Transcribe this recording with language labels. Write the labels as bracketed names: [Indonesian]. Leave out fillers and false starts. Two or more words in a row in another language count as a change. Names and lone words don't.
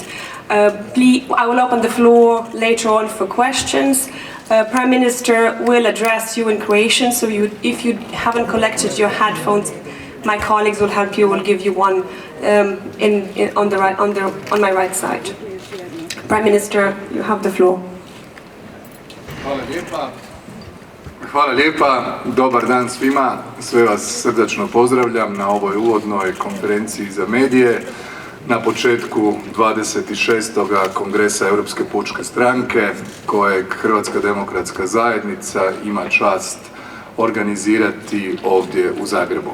[English] I will open the floor later on for questions. Prime Minister will address you in Croatian, so if you haven't collected your headphones, my colleagues will help you, will give you one on my right side. Prime Minister, you have the floor. [Croatian] Hvala lijepa, dobar dan svima, sve vas srdačno pozdravljam na ovoj uvodnoj konferenciji za medije na početku 26. kongresa Europske pučke stranke kojeg Hrvatska demokratska zajednica ima čast organizirati ovdje u Zagrebu.